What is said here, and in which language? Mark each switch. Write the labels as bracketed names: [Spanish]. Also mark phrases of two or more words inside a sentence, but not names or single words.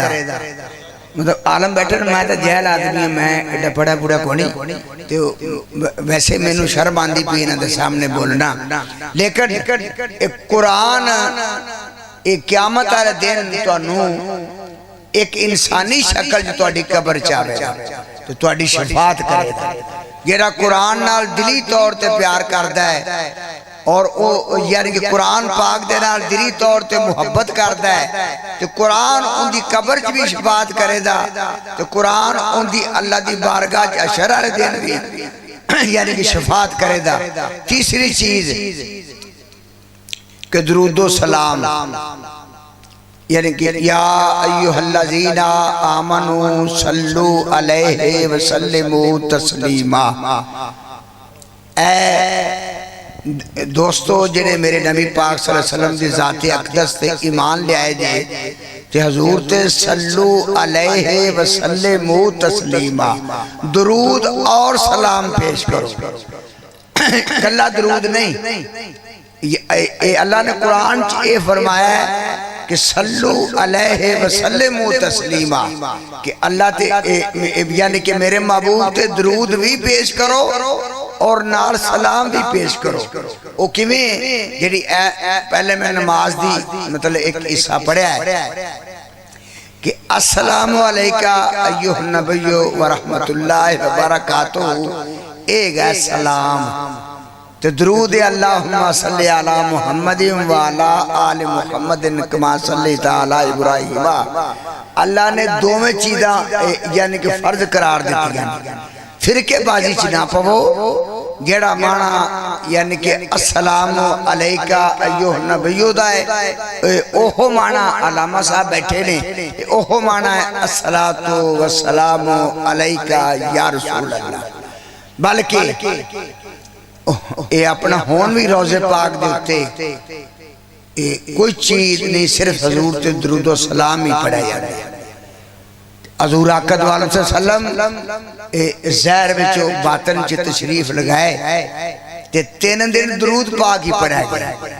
[Punjabi] مطلب عالم بیٹھے میں تو جاہل آدمی ہے، میں ایڈا بڑا بڈھا کونی تو ویسے مینوں شرم آندی پئی انہاں دے سامنے بولنا، لیکن قرآن اک قیامت والے دن تہانوں اک انسانی شکل چ تہاڈی قبر چ آوے گا تو تہاڈی شفاعت کرے گا. جیہڑا قرآن نال دلی طور تے پیار کردا ہے اور او یعنی کہ قرآن پاک دے نال دلی طور تے محبت کردا ہے تو قرآن انکی قبر چ بھی شفاعت کرے گا تو قرآن انکی اللہ کی بارگاہ چ حشر والے دن بھی یعنی کہ شفاعت کرے گا. تیسری چیز کہ درود و سلام یعنی کہ [Arabic] يا أيها الذين آمنوا صلوا عليه وسلموا تسليما. [Punjabi] دوستو جیہڑے میرے نبی پاک [Arabic] صلى الله عليه وسلم [Punjabi] دی ذات اقدس تے ایمان لے آئے جے تے حضور تے [Arabic] صلوا عليه وسلموا تسليما [Punjabi] درود اور سلام پیش کرو. کلا درود نہیں، یہ اللہ نے قرآن چ یہ فرمایا ہے کہ [Arabic] صلوا عليه وسلموا تسليما, [Punjabi] کہ اللہ تے یعنی کہ میرے محبوب تے درود بھی پیش کرو اور نال سلام بھی پیش کرو. او کیویں جیہڑی پہلے میں نماز دی مطلب اک حصہ پڑھیا ہے کہ [Arabic] السلام عليك أيها النبي ورحمة الله وبركاته, [Punjabi] اے گا سلام تو درود [Arabic] اللهم صل على محمد وعلى آل محمد كما صليت على إبراهيم. [Punjabi] اللہ نے دوویں چیزاں یعنی کہ فرض قرار دی، پھر کے بازی چ نہ پوو. جیہڑا معنی یعنی کہ [Arabic] السلام عليك أيها النبي [Punjabi] دا ہے، اوہو معنی علامہ صاحب بیٹھے نے، اوہو معنی ہے [Arabic] الصلاة والسلام عليك يا رسول الله. [Punjabi] بلکہ یہ اپنا ہون بھی روضہ پاک دے اتے کوئی چیز نہیں، صرف حضور تے درود سلام ہی پڑھا جاتا ہے. حضور اقدس والے سلم ظاہر وچوں باطن چ تشریف لگائے تے 3 دن درود پاک ہی پڑھا گیا.